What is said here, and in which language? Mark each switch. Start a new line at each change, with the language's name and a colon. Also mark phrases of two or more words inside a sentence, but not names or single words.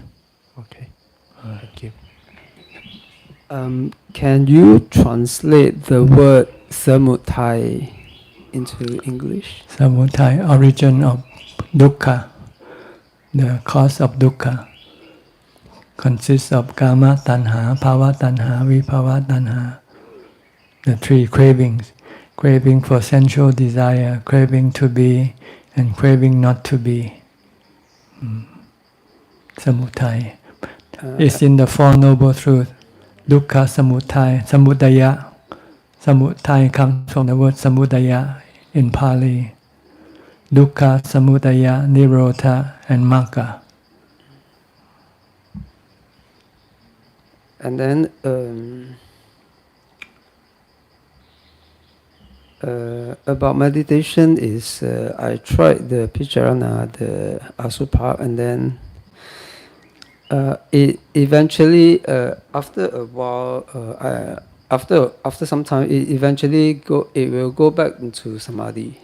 English: Okay. Thank you. Can you translate the word samudaya into English? Samudaya, origin of dukkha, the cause of dukkha, consists of
Pali: kama tanha, bhava tanha, vibhava tanha.
English: The three cravings: craving for sensual desire, craving to be, and craving not to be. Samudaya. It's in the Four Noble Truths.
Pali: Dukkha samudaya, samudaya.
English: Samudaya comes from the word samudaya in Pali.
Pali: Dukkha, samudaya, nirodha,
English: and magga. And then about meditation is I tried the Picharana, the Asupa, and then it eventually after a while after some time it will go back into samadhi.